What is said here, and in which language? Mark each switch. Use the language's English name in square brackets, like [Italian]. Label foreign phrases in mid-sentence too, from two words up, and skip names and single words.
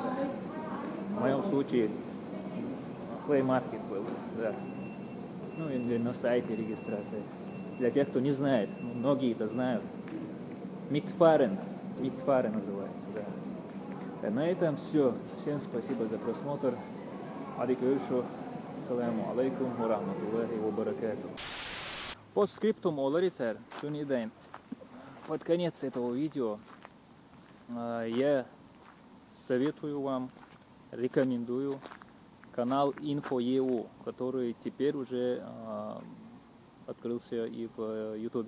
[Russian] В моем случае Play Market был, да. Ну или на сайте регистрация. Для тех, кто не знает, ну, многие это знают. Митфарен называется, да. На этом все. Всем спасибо за просмотр. [Arabic] السلام عليكم ورحمة الله وبركاته. [Russian] По скриптум Оларицер, Сунидайн. Под конец этого видео я советую вам, рекомендую канал InfoEU, который теперь уже открылся и в YouTube.